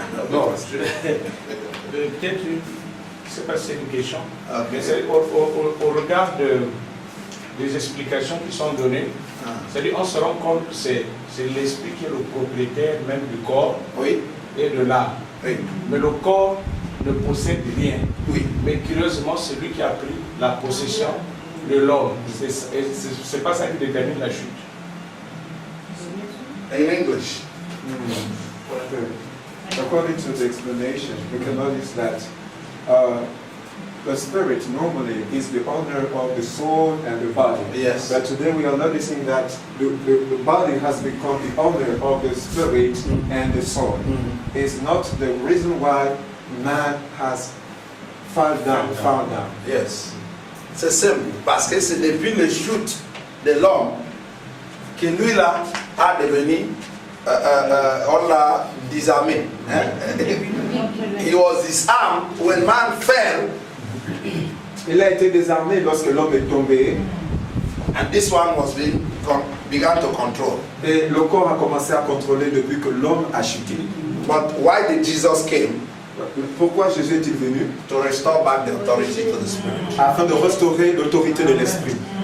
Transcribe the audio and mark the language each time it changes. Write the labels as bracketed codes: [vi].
[fr] Non, peut-être je ne sais pas si c'est une question, mais au regard des explications qui sont données, c'est-à-dire on se rend compte que c'est l'esprit qui est le propriétaire même du corps et de l'âme. Oui. Mais le corps ne possède rien. Oui. Mais curieusement, c'est lui qui a pris la possession de l'homme. C'est pas ça qui détermine la chute. [en] In English. According to the explanation, we can notice that the spirit normally is the owner of the soul and the body. Yes. But today we are noticing that the body has become the owner of the spirit and the soul. It's not the reason why man has fallen down. Yes. [fr] C'est simple, parce que c'est depuis le chute de l'homme que lui là a devenu, on l'a désarmé. Hein? [en] He was disarmed when man fell. [fr] Il a été désarmé lorsque l'homme est tombé. [en] And this one was began to control. [fr] Et le corps a commencé à contrôler depuis que l'homme a chuté. [en] But why did Jesus came? [fr] Pourquoi Jésus est-il venu? [en] To restore back the authority to the spirit. [fr] Afin de restaurer l'autorité de l'esprit.